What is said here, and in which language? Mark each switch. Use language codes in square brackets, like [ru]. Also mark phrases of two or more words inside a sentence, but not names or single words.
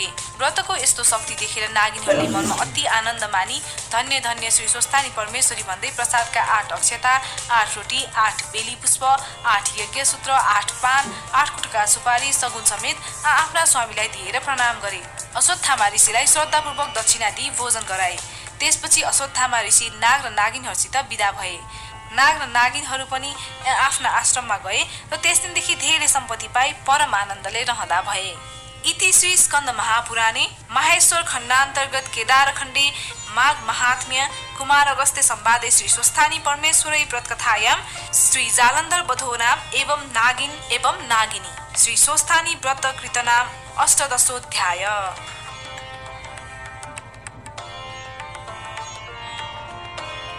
[ne] व्रतको यस्तो शक्ति देखेर नागिनीहरूले मनमा अति आनन्द मानी धन्य धन्य श्री स्वस्थानी परमेश्वरी भन्दै प्रसादका 8 अक्षता, 8 रोटी, 8 बेली पुष्प, 8 यज्ञ सूत्र, 8 पान, 8 कुटका सुपारी सगुन समेत आफ्ना स्वामीलाई दिएर प्रणाम गरे। अश्वत्थामा ऋषिलाई श्रद्धापूर्वक दक्षिणा दिई भोजन गराए। त्यसपछि अश्वत्थामा ऋषि नाग र नागिनहरूसित विदा भए। नाग र नागिनहरू पनि आफ्ना आश्रममा गए र त्यस दिनदेखि धेरै सम्पत्ति पाई परम आनन्दले रहँदा भए। [sa] इति श्री स्कन्द महापुराणे माहेश्वर खण्डान्तर्गत केदार खण्डे माघ महात्म्य कुमार अगस्त्य संवादे श्री स्वस्थानी परमेश्वरी व्रतकथायां श्री जालन्धर वधो नाम एवं नागिन एवं नागिनी श्री स्वस्थानी व्रत कृतनाम अष्टदशोऽध्याय।